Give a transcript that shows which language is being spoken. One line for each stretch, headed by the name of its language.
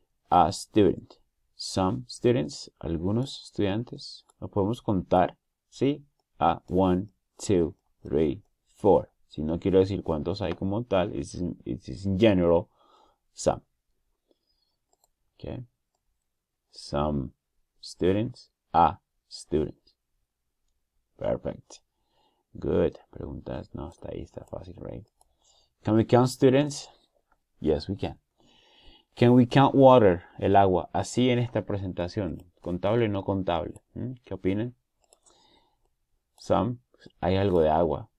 English: A student. Some students,
Spanish: algunos estudiantes. Lo podemos contar, ¿sí? A 1, 2, 3, 4. Si no quiero decir cuántos hay como tal,
English: it's in general, some. Okay. Some students, a student. Perfect. Good.
Spanish: Preguntas, no, está ahí, está fácil, right?
English: Can we count students? Yes, we can. Can we count water?
Spanish: El agua. Así en esta presentación. ¿Contable o no contable? ¿Qué opinan? Some. Hay algo de agua.